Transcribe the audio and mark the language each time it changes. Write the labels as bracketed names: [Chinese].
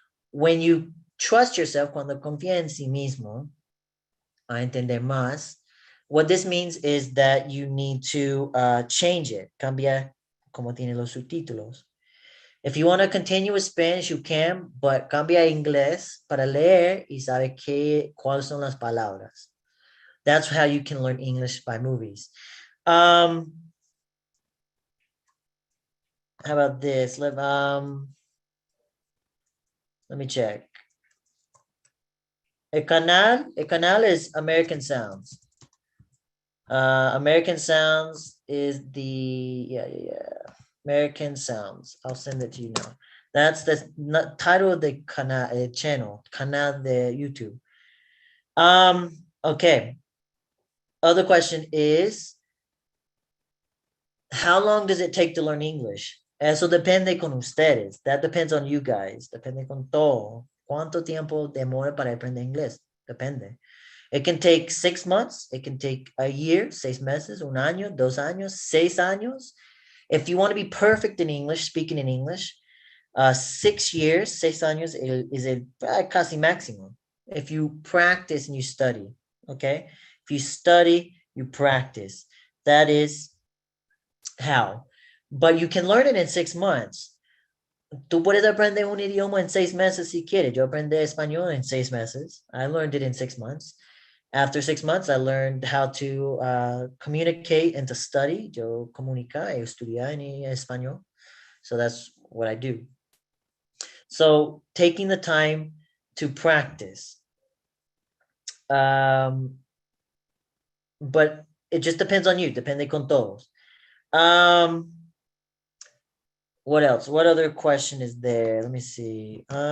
[English] When you trust yourself, [Spanish] cuando confía en sí mismo, a entender más, [English] what this means is that you need to change it, [Spanish] cambiar como tiene los subtítulos. [English] If you want to continue with Spanish, you can, but [Spanish] cambia a inglés para leer y sabe cuáles son las palabras. [English] That's how you can learn English by movies. How about this? Let me check. El canal is American Sounds. American Sounds is the American Sounds. I'll send it to you now. That's the title of the canal de YouTube. Okay. Other question is, how long does it take to learn English? [Spanish] Eso depende con ustedes. [English] That depends on you guys. [Spanish] Depende con todo. ¿Cuánto tiempo demora para aprender inglés? Depende. [English] It can take 6 months. It can take a year, [Spanish] 6 meses, un año, 2 años, 6 años. [English] If you want to be perfect in English, speaking in English, 6 years, [Spanish] 6 años [English] is a casi maximum. If you practice and you study, okay? If you study, you practice. That is how. But you can learn it in 6 months. [Spanish] Tú puedes aprender un idioma en 6 meses si quieres. Yo aprendí español en 6 meses. [English] I learned it in 6 months. After 6 months, I learned how to communicate and to study. [Spanish] Yo comunicar y estudiar en español. [English] So that's what I do. So taking the time to practice. But it just depends on you. [Spanish] Depende con todos. [English] What else? What other question is there? Let me see.